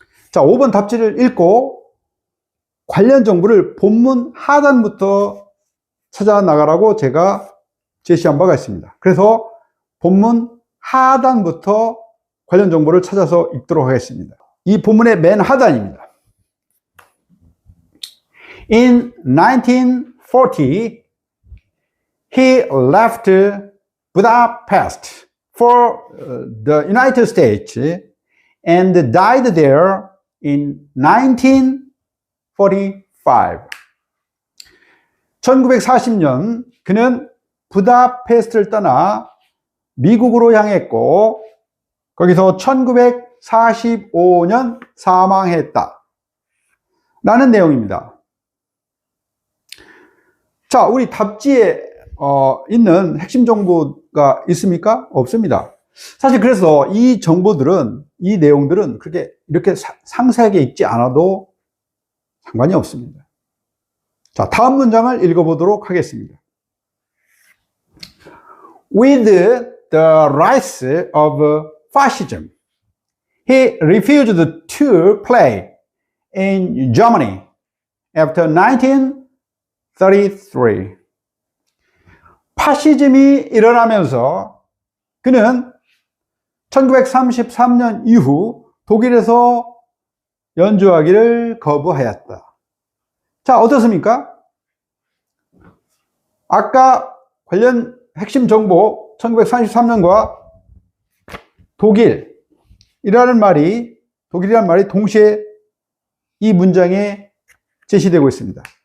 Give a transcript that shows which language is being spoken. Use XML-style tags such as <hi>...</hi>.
<ko>자, 5번 답지를 읽고 관련 정보를 본문 하단부터 찾아 나가라고 제가 제시한 바가 있습니다. 그래서 본문 하단부터 관련 정보를 찾아서 읽도록 하겠습니다. 이 본문의 맨 하단입니다.</ko> <en>In 1940, he left Budapest for the United States and died there in 1945.</en> <ko>1940년 그는 부다페스트를 떠나 미국으로 향했고 거기서 1945년 사망했다 라는 내용입니다. 자, 우리 답지에 있는 핵심 정보가 있습니까? 없습니다. 사실 그래서 이 정보들은, 이 내용들은 그렇게 이렇게 상세하게 읽지 않아도 상관이 없습니다. 자, 다음 문장을 읽어보도록 하겠습니다.</ko> <en>With the rise of fascism, he refused to play in Germany after 1933.</en> <ko>파시즘이 일어나면서 그는 1933년 이후 독일에서 연주하기를 거부하였다. 자, 어떻습니까? 아까 관련 핵심 정보 1933년과 독일이라는 말이 동시에 이 문장에 제시되고 있습니다.</ko>